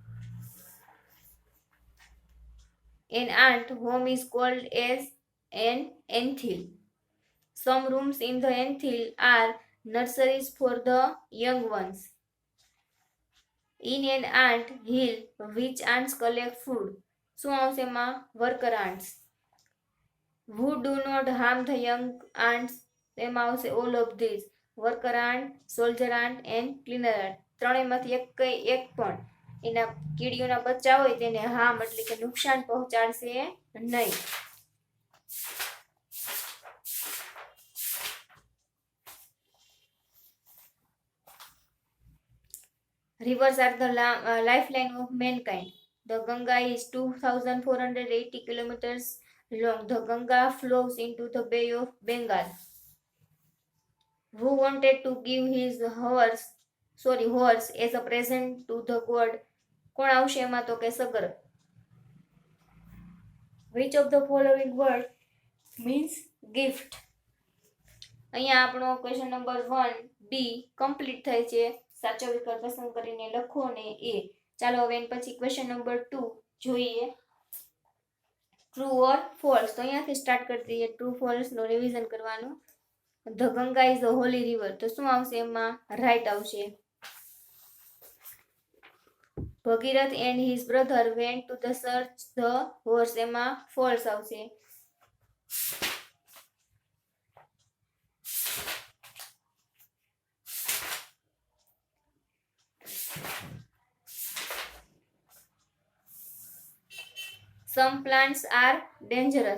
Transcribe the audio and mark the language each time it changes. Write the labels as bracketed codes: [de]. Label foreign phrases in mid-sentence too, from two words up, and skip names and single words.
[en] An ant home is called as an anthill. Some rooms in the anthill are nurseries for the young ones. In an ant hill, which ants collect food? [gu] શું આવશે એમાં? [en] Worker ants. Who do not harm the young ants? [gu] એમાં આવશે [en] all of these. Worker ant, soldier ant and cleaner ant. [gu] ત્રણેયમાંથી એક પણ એના કીડીઓના બચ્ચા હોય તેને હાર્મ એટલે કે નુકસાન પહોંચાડશે નહીં. [en] Rivers are the lifeline of mankind. The Ganga is 2,480 kilometers long. The Ganga flows into the Bay of Bengal. Who wanted to give his horse as a present to the god? [gu] કોણ આવશે એમાં? તો કે સગર. [en] Which of the following word means gift? [gu] અહીંયા આપણો [en] question number 1 B complete [gu] થાય છે. સાચો વિકલ્પ પસંદ કરીને લખો ને એ. ચાલો હવે એના પછી [en] question number 2 [gu] જોઈએ. [en] true or false. [gu] તો અહીંયાથી સ્ટાર્ટ કરી દઈએ. [en] true false [gu] નો રિવિઝન કરવાનું. [en] the Ganga is a holy river. [gu] તો શું આવશે એમાં? રાઈટ આવશે. [en] Bhagirath and his brother went to the search the horse. [gu] એમાં ફોલ્સ આવશે. [en] Some plants are dangerous.